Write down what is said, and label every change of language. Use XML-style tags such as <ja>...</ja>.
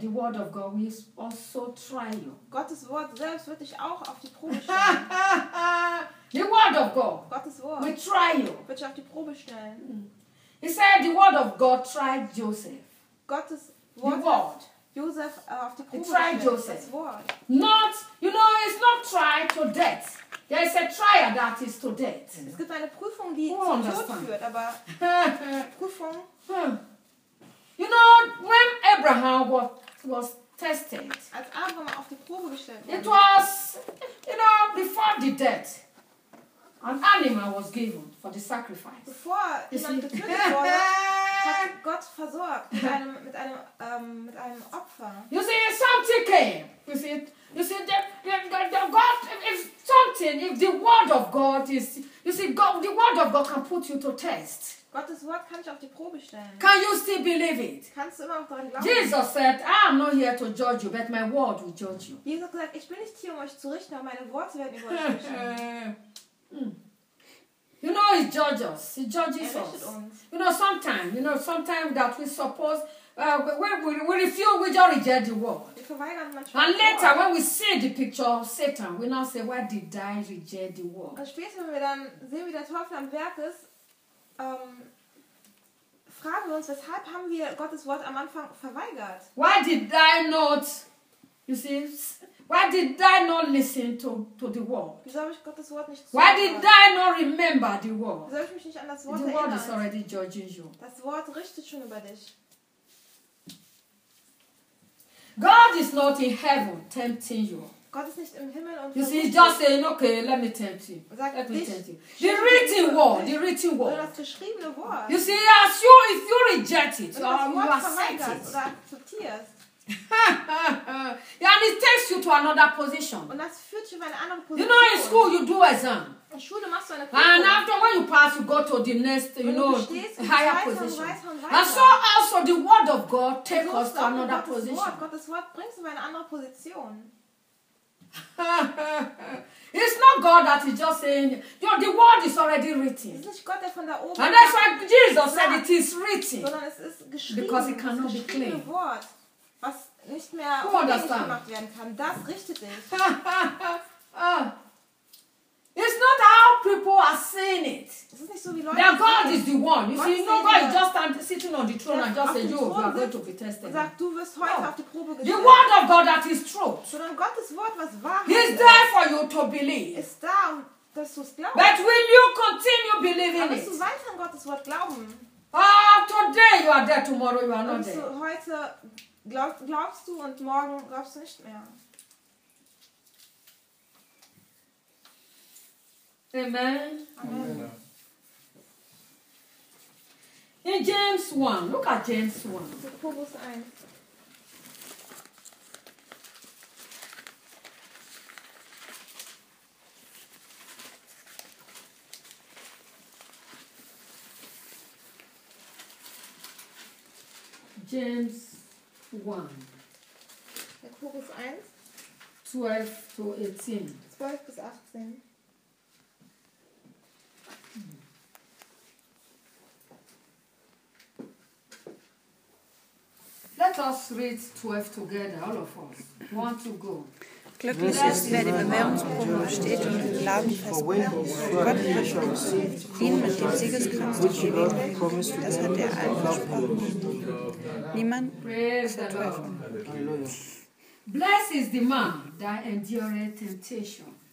<en>The word of God will also try you.</en> <de>Gottes Wort selbst wird dich auch auf die Prüfung stellen.</de> <en>The word of God.</en> <de>Gottes Wort.</de> <en>We try you.</en> <de>Wird dich auf die Probe stellen.</de> <en>He said the word of God tried Joseph.</en> <de>Gottes Wort.</de> <en>The word.</en> <de>Joseph auf die Probe.</de> <en>It tried Joseph.</en> <de>Das Wort.</de> <en>Not, you know, it's not tried to death. There is a trial that is to death.</en> <de>Es gibt eine Prüfung, die zum Tod führt, aber Prüfung.</de> <en>You know, when Abraham was tested.</en> <de>Als Abraham auf die Probe gestellt wurde.</de> <en>It was, you know, before the death. An animal was given for the sacrifice.</en> <de>Bevor jemand getötet wurde, hat Gott versorgt mit einem Opfer.</de> <en>You see, something came. You see, the God is something. If the word of God is, you see, God, the word of God can put you to test.</en> <de>Gottes Wort kann dich auf die Probe stellen.</de> <en>Can you still believe it?</en> <de>Kannst du immer noch daran glauben?</de> <en>Jesus said, I am not here to judge you, but my word will judge you.</en> <de>Jesus hat gesagt, ich bin nicht hier, um euch zu richten, aber meine Worte werden über euch richten.</de> <en>You know, he judges us. He judges us. You know, sometimes that we suppose, we refuse, we just reject the word. And later, when we see the picture of Satan, we now say, why did I reject the word?</en> <de>Und später, wenn wir dann sehen, wie der Teufel am Werk ist, fragen wir uns, weshalb haben wir Gottes Wort am Anfang verweigert?</de> <en>Why did I not, you see? Why did I not listen to the word?</en> <de>Wieso habe ich Gottes Wort nicht zuhören?</de> <en>Why did I not remember the word?</en> <de>Wieso habe ich mich nicht an das Wort erinnert?</de> <en>The word is already judging you.</en> <de>Das Wort richtet schon über dich.</de> <en>God is not in heaven tempting you.</en> <de>Gott ist nicht im Himmel und</de> <en>you see, he's just saying, okay, let me tempt you. The written word,</en> <de>Das geschriebene Wort.</de> <en>You see, as you, if you reject it, you accept it.</en> <de>Oder akzeptierst.</de> <en>Yeah, and it takes you to another position.</en> <de>Und das führt über eine andere Position.</de> <en>You know, in school you do exam.</en> <de>In Schule machst du eine Prüfung.</de> <en>And after when you pass, you go to the next, you</en> <de>und</de> <en>know, higher</en> <de>weiter</de> <en>position. And so also the word of God takes us to another position.</en> <de>Gottes Wort bringt uns in eine andere Position.</de> <en>It's not God that is just saying, you know, the word is already written.</en> <de>Ist nicht Gott, der von da oben.</de> <en>And that's why Jesus said it is written.</en> <de>Sondern es ist geschrieben.</de> <en>Because it cannot be claimed.</en> <de>Wort. Was nicht mehr unbedingt gemacht werden kann, das richtet sich.</de> <en>It's not how people are saying it.</en> <de>Es ist nicht so, wie Leute.</de> <en>Their God is the one. You see, nobody just standing sitting on the throne and just saying, you are going to be tested.</en> <de>Sagt, du wirst heute auf die Probe gestellt.</de> <en>The word of God that is true.</en> <de>Sondern Gottes Wort, was wahr ist.</de> <en>He's there for you to believe.</en> <de>Ist da, um dass du es glaubst.</de> <en>But will you continue believing it?</en> <de>Aber wirst du weiter an Gottes Wort glauben?</de> <en>Ah, today you are there, tomorrow you are not there.</en> <de>Heute glaubst du und morgen glaubst du nicht mehr.</de> <en>Amen. Amen. In James 1, look at James 1.</en> <de>Jakobus 1.</de> <en>James</en> <de>1. Jakobus 1.</de> <en>12 to 18.</en> <de>12 bis 18.</de> <en>Let us read 12 together, all of us. One to go.</en> <de>Glücklich ist, wer die Bewährungsprobe besteht und den Glauben festbehält. Gott verspricht, ihn mit dem Siegeskranz zu gewinnen. Das hat er allen versprochen. Niemand verzweifelt.</de> <en>Blessed is the man that endured temptation.</en>